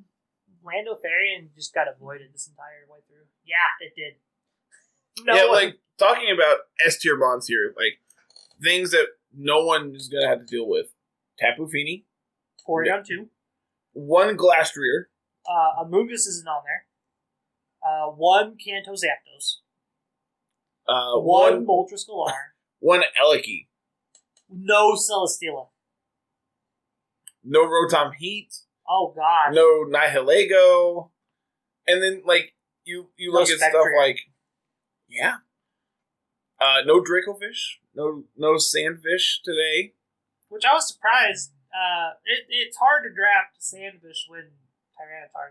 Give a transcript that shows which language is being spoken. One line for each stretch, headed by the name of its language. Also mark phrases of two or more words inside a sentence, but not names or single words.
English: Lando Therian just got avoided this entire way through. Yeah, it did. Talking about S tier bonds here, things that no one is gonna have to deal with. Tapu Fini. 40 on 2. 1 Glastrier. Amoonguss isn't on there. 1 Kanto Zapdos. 1 Moltres Galar. 1 Eliki. No Celesteela. No Rotom Heat. Oh gosh. No Nihilego. And then you look at stuff no Dracofish. No Sandfish today. Which I was surprised. It's hard to draft Sandfish when Tyranitar.